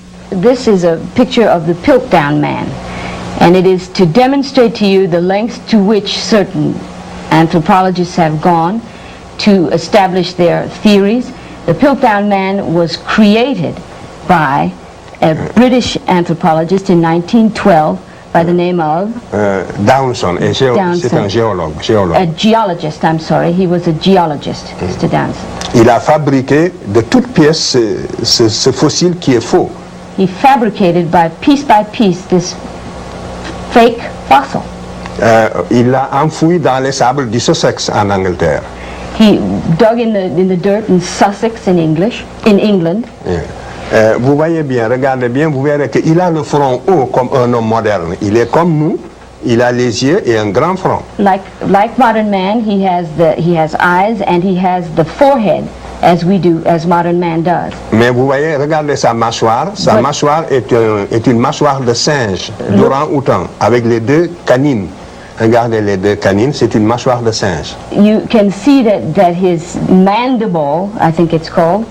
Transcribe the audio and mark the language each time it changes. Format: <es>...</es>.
<en>This is a picture of the Piltdown Man, and it is to demonstrate to you the lengths to which certain anthropologists have gone to establish their theories. The Piltdown Man was created by a British anthropologist in 1912 by the name of</en> <fr>Downson, et c'est un géologue.</fr> <en>A geologist, I'm sorry. He was a geologist, Mr. Downson.</en> <fr>Il a fabriqué de toutes pièces ce fossile qui est faux.</fr> <en>He fabricated by piece this fake fossil.</en> <fr>Il l'a enfoui dans les sables du Sussex en Angleterre.</fr> <en>He dug in the dirt in Sussex in England. Yeah.</en> <fr>Vous voyez bien, regardez bien, vous verrez qu'il a le front haut comme un homme moderne. Il est comme nous, il a les yeux et un grand front.</fr> <en>Like modern man, he has eyes and he has the forehead as modern man does.</en> <fr>Mais vous voyez, regardez sa mâchoire. Sa mâchoire est une mâchoire de singe, d'orang-outan, avec les deux canines. Regardez les deux canines, c'est une mâchoire de singe.</fr> <en>You can see that his mandible, I think it's called,</en>